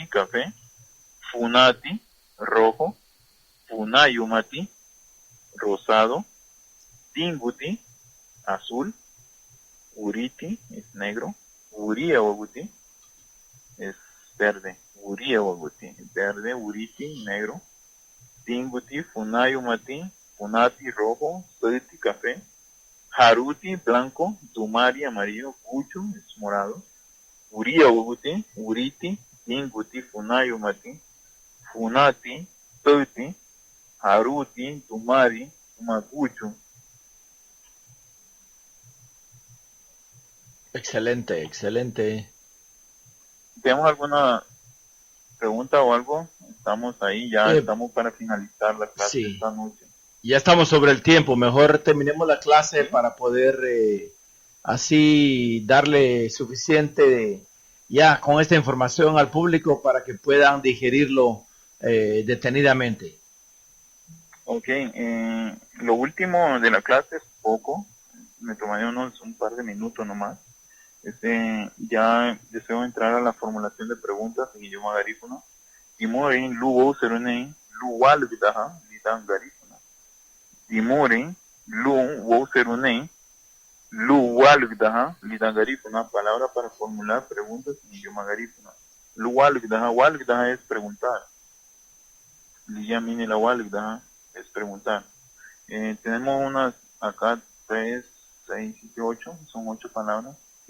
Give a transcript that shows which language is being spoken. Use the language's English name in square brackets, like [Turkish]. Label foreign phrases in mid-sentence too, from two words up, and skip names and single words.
[Spanish] café funati rojo funayumati rosado tinguti azul uriti es negro [Garifuna] uria oguti [Spanish] es verde, [Garifuna] uria waguti, verde, uriti, negro, tinguti, funayumati, funati, rojo, suiti, café, haruti, blanco, tumari, amarillo, gucho, [Spanish] es morado, [Garifuna] uria waguti, uriti, tinguti, funayumati, funati, suiti, haruti, tumari, tumagucho. [Spanish] Excelente, excelente. ¿Tenemos alguna pregunta o algo? Estamos ahí, ya estamos para finalizar la clase esta noche. Ya estamos sobre el tiempo, mejor terminemos la clase para poder así darle suficiente ya con esta información al público para que puedan digerirlo detenidamente. Ok, lo último de la clase es poco, me tomaré un par de minutos nomás. Ya deseo entrar a la formulación de preguntas en idioma garífuna. [Garifuna] Timorin, lu serunen, lu walgdaha, lidan garífuna. Timorin, lu serunen, lu walgdaha, lidan garífuna. [Spanish] Palabra para formular preguntas en idioma garífuna. [Garifuna] Lu walgdaha [Spanish] es preguntar. [Garifuna] Liyamini la walgdaha [Spanish] es preguntar. Tenemos unas acá 3, 6, 7, 8, son 8 palabras.